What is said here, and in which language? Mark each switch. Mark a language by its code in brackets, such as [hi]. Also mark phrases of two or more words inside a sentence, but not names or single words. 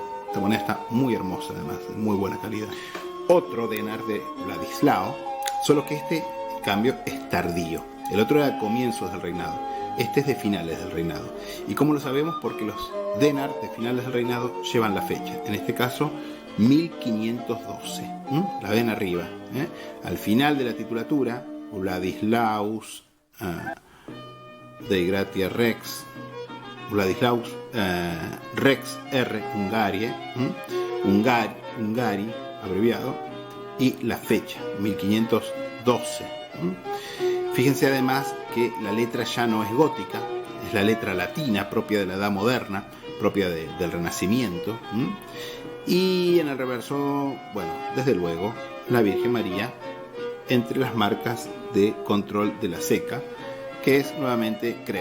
[es] Esta moneda está muy hermosa, además, de muy buena calidad. Otro denar de Vladislao, solo que este, en cambio, es tardío. El otro era de comienzos del reinado. Este es de finales del reinado. ¿Y cómo lo sabemos? Porque los denar de finales del reinado llevan la fecha. En este caso, 1512. La ven arriba. Al final de la titulatura, Vladislaus [la] Dei Gratia Rex, [es] Vladislaus Rex R. Hungarie, Hungari, abreviado, y la fecha, 1512. Fíjense además que la letra ya no es gótica, es la letra latina propia de la Edad Moderna, propia del Renacimiento. Y en el reverso, bueno, desde luego, la Virgen María entre las marcas de control de la ceca, que es nuevamente Kremnitz.